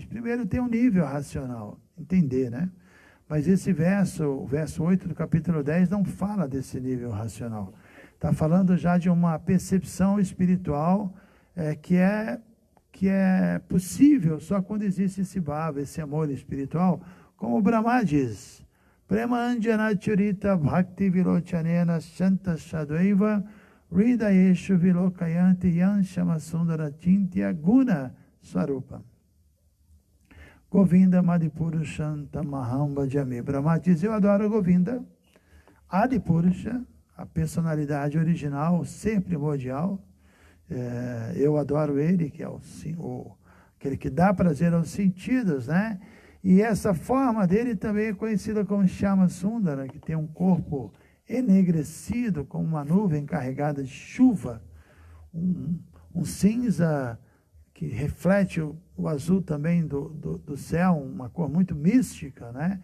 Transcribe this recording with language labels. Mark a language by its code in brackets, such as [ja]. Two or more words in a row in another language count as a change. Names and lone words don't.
[pt] Primeiro tem um nível racional, entender, né? Mas esse verso, o verso 8 do capítulo 10, não fala desse nível racional. Está falando já de uma percepção espiritual que é possível só quando existe esse bhava, esse amor espiritual, como o Brahma diz, [sa] Premanjana Churita Bhakti Vilochanena Shanta Shadvaiva Ridayeshu Vilokayanti Yanshama Sundara Chintya Guna Swarupa Govinda Madipurusha Tamaham Bhajami. [pt] Brahma diz, eu adoro Govinda, Adipurusha, a personalidade original, ser primordial. Eu adoro ele, que é aquele que dá prazer aos sentidos, né? E essa forma dele também é conhecida como Shama Sundara, que tem um corpo enegrecido, como uma nuvem carregada de chuva, um cinza que reflete o azul também do céu, uma cor muito mística, né?